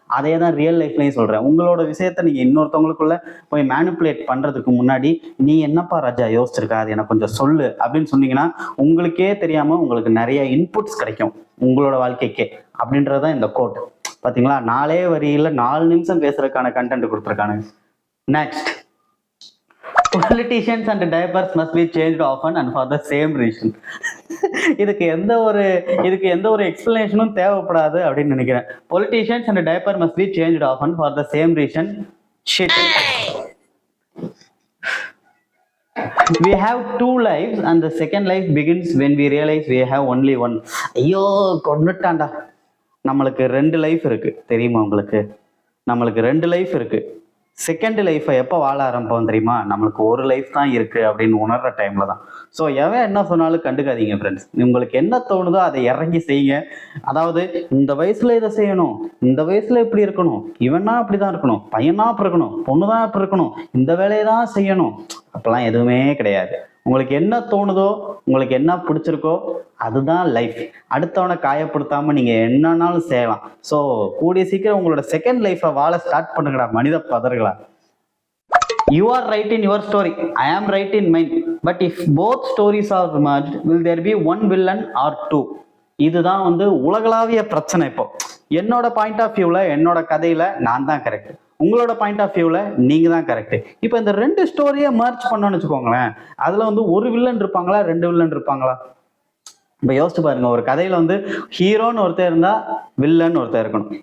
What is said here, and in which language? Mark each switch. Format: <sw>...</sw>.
<ta>அதே தான் ரியல் லைஃப்லையும் சொல்றேன். உங்களோட விஷயத்த நீங்க இன்னொருத்தவங்களுக்குள்ள போய் மேனிப்புலேட் பண்றதுக்கு முன்னாடி நீ என்னப்பா ராஜா யோசிச்சிருக்க, அது எனக்கு கொஞ்சம் சொல்லு அப்படின்னு சொன்னீங்கன்னா உங்களுக்கே தெரியாம உங்களுக்கு நிறைய இன்புட்ஸ் கிடைக்கும் உங்களோட வாழ்க்கைக்கே. அப்படின்றதான் இந்த கோட். பாத்தீங்களா, 4 வரியில 4 நிமிஷம் பேசுறதுக்கான கண்டென்ட் கொடுத்துருக்காங்க.</ta> <en>Next, politicians and diapers must be changed often and for the same reason.</en> <ta>இதுக்கு எந்த ஒரு எக்ஸ்பிளனேஷனும் தேவைப்படாது அப்படின்னு நினைக்கிறேன்.</ta> <en>Politicians and diaper must be changed often for the same reason. Shit. We have 2 lives and the second life begins when we realize we have only one.</en> <ta>ஐயோ கொண்டுட்டாண்டா. நம்மளுக்கு 2 life இருக்கு தெரியுமா உங்களுக்கு? நம்மளுக்கு 2 லைஃப் இருக்கு. செகண்ட் லைஃப்பை எப்போ வாழ ஆரம்பிப்போம் தெரியுமா? நம்மளுக்கு ஒரு லைஃப் தான் இருக்கு அப்படின்னு உணர்ற டைம்ல தான். ஸோ எவன் என்ன சொன்னாலும் கண்டுக்காதீங்க ஃப்ரெண்ட்ஸ். உங்களுக்கு என்ன தோணுதோ அதை இறங்கி செய்யுங்க. அதாவது இந்த வயசுல இதை செய்யணும், இந்த வயசுல இப்படி இருக்கணும், இவனா அப்படிதான் இருக்கணும், பையனா அப்படி இருக்கணும், பொண்ணுதான் அப்படி இருக்கணும், இந்த வேலையை தான் செய்யணும், அப்பெல்லாம் எதுவுமே கிடையாது. உங்களுக்கு என்ன தோணுதோ, உங்களுக்கு என்ன பிடிச்சிருக்கோ அதுதான் லைஃப். அடுத்தவனை காயப்படுத்தாம நீங்க என்னன்னாலும் செய்யலாம். ஸோ கூடிய சீக்கிரம் உங்களோட செகண்ட் லைஃப்பை வாழ ஸ்டார்ட் பண்ணுங்கடா மனித பதர்களா.</ta> <en>You are right in your story, I am right in mine, but if both stories are merged, will there be one villain or two?</en> <ta>இதுதான் வந்து உலகளாவிய பிரச்சனை. இப்போ என்னோட பாயிண்ட் ஆஃப் வியூல, என்னோட கதையில நான் தான் கரெக்ட், உங்களோட பாயிண்ட் ஆஃப் வியூல நீங்க தான் கரெக்ட். இப்போ இந்த 2 ஸ்டோரியை மர்ஜ் பண்ணோன்னு வச்சுக்கோங்களேன், அதுல வந்து ஒரு வில்லன் இருப்பாங்களா, 2 வில்லன் இருப்பாங்களா? இப்போ யோசிச்சு பாருங்க, ஒரு கதையில வந்து ஹீரோன்னு ஒருத்தர் இருந்தா வில்லன் ஒருத்தர் இருக்கணும்.</ta>